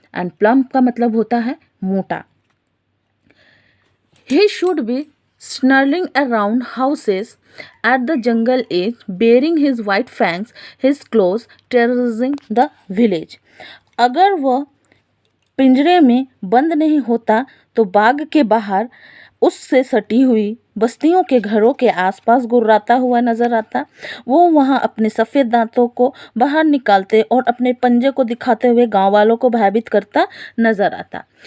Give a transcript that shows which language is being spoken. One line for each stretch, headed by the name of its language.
Hindi: And plum का मतलब होता है मोटा।
English: He should be snarling around houses at the jungle edge, baring his white fangs, his claws, terrorizing the village.
Hindi: अगर वह पिंजरे में बंद नहीं होता तो बाग के बाहर उससे सटी हुई बस्तियों के घरों के आसपास गुर्राता हुआ नजर आता। वो वहाँ अपने सफ़ेद दांतों को बाहर निकालते और अपने पंजे को दिखाते हुए गांव वालों को भयभीत करता नजर आता।